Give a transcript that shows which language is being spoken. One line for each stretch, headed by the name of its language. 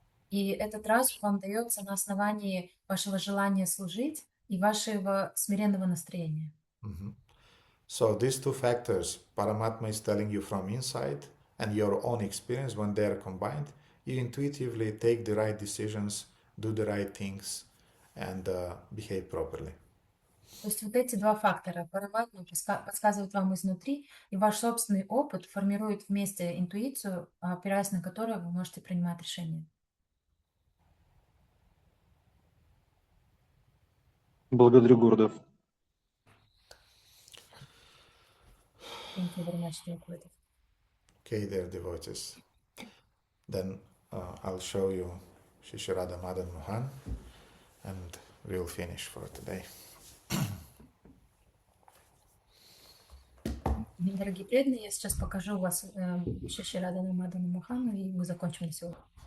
Russian: И этот разум вам дается на основании вашего желания служить и вашего смиренного настроения. Mhm.
English: So these two factors, Paramatma is telling you from inside and your own experience, when they are combined, you intuitively take the right decisions, do the right things, and behave properly.
Russian: То есть вот эти два фактора, Параматма подсказывают вам изнутри, и ваш собственный опыт формирует вместе интуицию, опираясь на которую вы можете принимать решения. Благодарю, Гурдев.
English: Thank you very much, dear Gurdev. Okay, dear devotees. Then I'll show you Shishirada Madan Mohan, and we'll finish for today.
Russian: Дорогие преданные, я сейчас покажу вас Шиширадана Мадана Мухану, и мы закончим на сегодня.